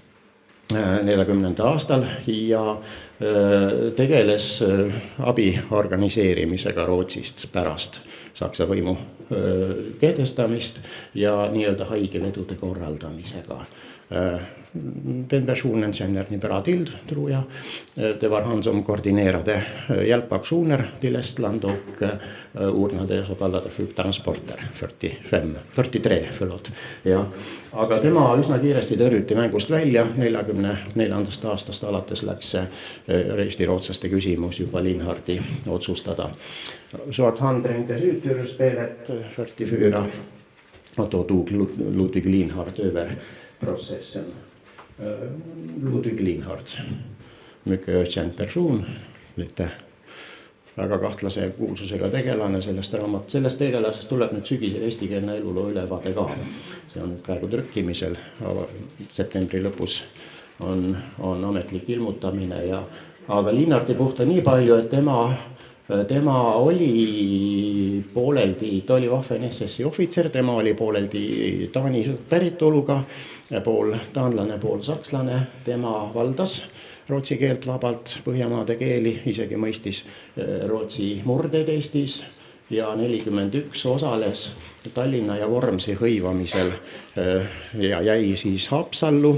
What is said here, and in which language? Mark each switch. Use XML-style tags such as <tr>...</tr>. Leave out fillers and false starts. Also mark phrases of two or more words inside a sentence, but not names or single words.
<et>aastal ja tegeles abi organiseerimisega Rootsist pärast Saksa võimu kehtestamist ja nii-öelda haigevedude korraldamisega.</et> <sv>Den personen känner ni bra till, tror jag. Det var han som koordinerade hjälpaktioner till Estland och ordnade så kallade sjuktransporter 43.</sv> <et>Ja, aga tema üsna kiiresti tõrjuti mängust välja. 44. aastast alates läks Eesti rootslaste küsimus juba Lienhardi otsustada.</et> <sv>Så att han trängdes ut ur spelet 44 och då tog Ludwig Lienhard över processen.</sv> <et>Ludwig Lienhard,</et> <sv>mycket ökänd person, lite</sv> <et>väga kahtlase kuulsusega tegelane sellest tegelasest tuleb nüüd sügisel eestikeelne eluloo ülevaade ka. See on praegu trükkimisel, septembri lõpus on ametlik ilmutamine aga Lienhardi puhta nii palju, et tema oli pooleldi, ta oli Waffen-SS-i ohvitser, tema oli pooleldi Taani päritoluga, pool taanlane, pool sakslane, tema valdas rootsi keelt vabalt, Põhjamaade keeli, isegi mõistis Rootsi murdeid Eestis ja 41 osales Tallinna ja Vormsi hõivamisel ja jäi siis Haapsallu.</et>